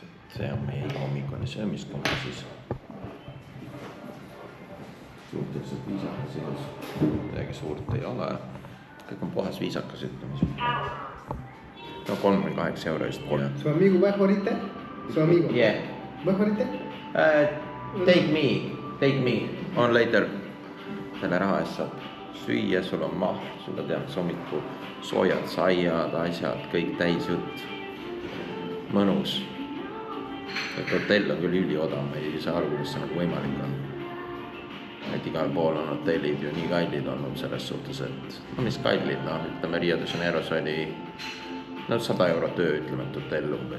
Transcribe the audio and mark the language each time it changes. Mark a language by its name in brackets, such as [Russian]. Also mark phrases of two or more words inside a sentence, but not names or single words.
[Estonian] see on meie hommikune söömiskonna siis. Suhteliselt viisakas ilus, midagi suurt ei ole. Kõik on puhas viisakas ütlemise. No 38 euro just. [Spanish] Su amigo va ahorita? Su amigo? [English] Yeah. [Spanish] Va ahorita? [English] Take me on later. [Estonian] Selle raha eest saab süüa, sul on maht, sulle tehakse hommiku soojad saiad, asjad, kõik täis jutt. Mõnus. Et hotell on küll üliodav, ma ei saa aru, kuidas see nagu võimalik on. Et igal pool on hotellid ju nii kallid olnud selles suhtes, et no mis kallid, no ütleme Rio de Janeiros oli 100 eurot öö, ütleme, et hotell umbes.